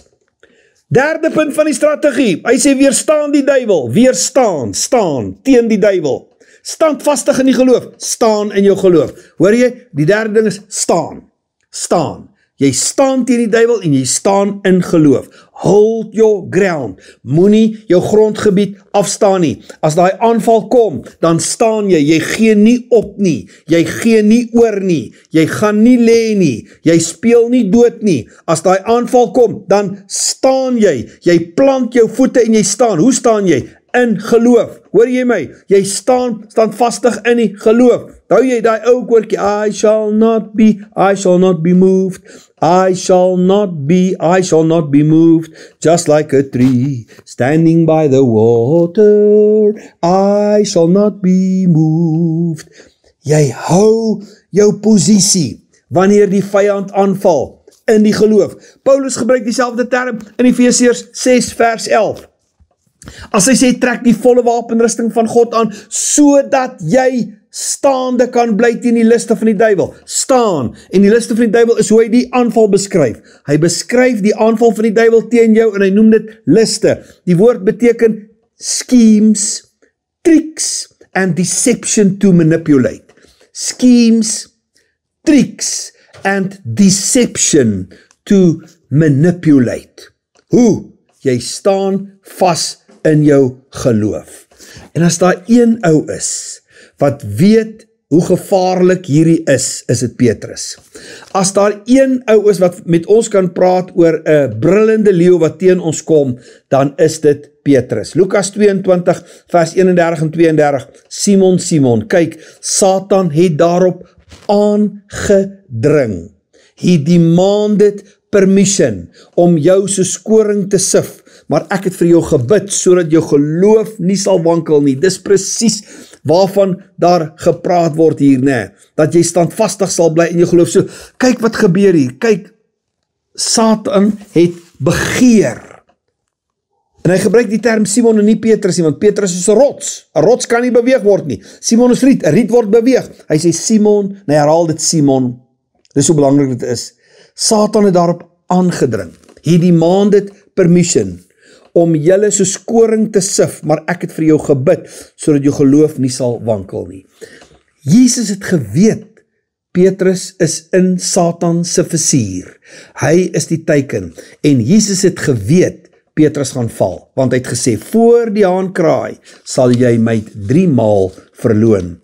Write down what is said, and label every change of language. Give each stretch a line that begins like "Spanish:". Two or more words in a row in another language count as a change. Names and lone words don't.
Afrikaans: Derde punt van die strategie, hy sê weerstaan die duiwel, staan teen die duiwel. Standvastig in die geloof, staan in jou geloof. Hoor jy, die derde ding is staan. Jy staan teen die duiwel en jy staan in geloof.
English: Hold your ground.
Afrikaans: Moenie jou grondgebied afstaan nie. As daai aanval kom, dan staan jy. Jy gee nie op nie. Jy gee nie oor nie. Jy gaan nie lê nie. Jy speel nie dood nie. As daai aanval kom, dan staan jy. Jy plant jou voete en jy staan. Hoe staan jy? In geloof. Hoor jy my? Jy staan vastig in die geloof. Hou jy daai ou koortjie,
English: I shall not be moved. I shall not be moved, just like a tree standing by the water. I shall not be moved.
Afrikaans: Jy hou jou posisie wanneer die vyand aanval in die geloof. Paulus gebruik dieselfde term in Efesiërs 6 vers 11. As hy sê, trek die volle wapenrusting van God aan, sodat jy staande kan bly teen die liste van die duiwel. Staan, en die liste van die duiwel is hoe hy die aanval beskryf. Hy beskryf die aanval van die duiwel teen jou, en hy noem dit liste. Die woord beteken
English: schemes, tricks, and deception to manipulate. Schemes, tricks, and deception to manipulate.
Afrikaans: Hoe? Jy staan vas in jou geloof. En as daar een ou is, wat weet hoe gevaarlik hierdie is dit Petrus. As daar een ou is wat met ons kan praat oor 'n brullende leeu wat teen ons kom, dan is dit Petrus. Lukas 22 vers 31 en 32. Simon, Simon, kyk, Satan het daarop aangedring.
English: He demanded permission
Afrikaans: om jou so skoring te sif, maar ek het vir jou gebid, sodat jou geloof nie sal wankel nie. Dis presies waarvan daar gepraat word hier, nee, dat jy standvastig sal bly in jou geloof. So, kyk wat gebeur hier, kyk, Satan het begeer, En hy gebruik die term Simon en nie Petrus nie, want Petrus is 'n rots. 'n Rots kan nie beweeg word nie. Simon is riet, 'n riet word beweeg. Hy sê Simon, hy herhaal dit Simon. Dis hoe belangrik dit is. Satan het daarop aangedring.
English: He demanded permission
Afrikaans: om julle soos koring te sif, maar ek het vir jou gebid, sodat jou geloof nie sal wankel nie. Jesus het geweet, Petrus is in Satan se visuur. Hy is die teiken, en Jesus het geweet, Petrus gaan val, want hy het gesê, voor die haan kraai, sal jy my 3 maal verloon.